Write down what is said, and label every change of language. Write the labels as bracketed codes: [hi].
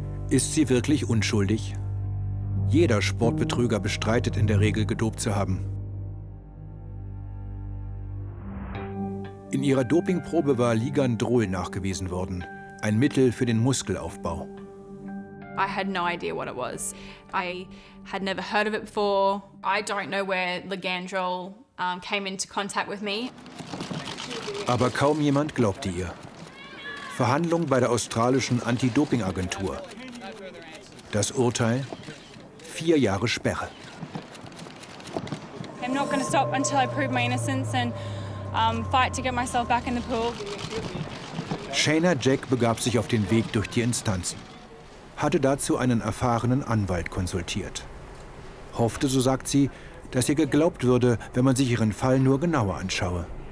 [de] Ist sie wirklich unschuldig? Jeder Sportbetrüger bestreitet in der Regel, gedopt zu haben. In ihrer Dopingprobe war Ligandrol nachgewiesen worden, ein Mittel für den Muskelaufbau. [en] I had no idea what it was. I had never heard of it before. I don't know where Ligandrol came into contact with me. [de] Aber kaum jemand glaubte ihr. Verhandlung bei der australischen Anti-Doping-Agentur. Das Urteil: 4 Jahre Sperre. [en] I'm not going to stop until I prove my innocence and fight to get myself back in the pool. [de] Shayna Jack begab sich auf den Weg durch die Instanzen. Hatte dazu einen erfahrenen Anwalt konsultiert. Hoffte, so sagt sie, dass ihr geglaubt würde, wenn man sich ihren Fall nur genauer anschaue.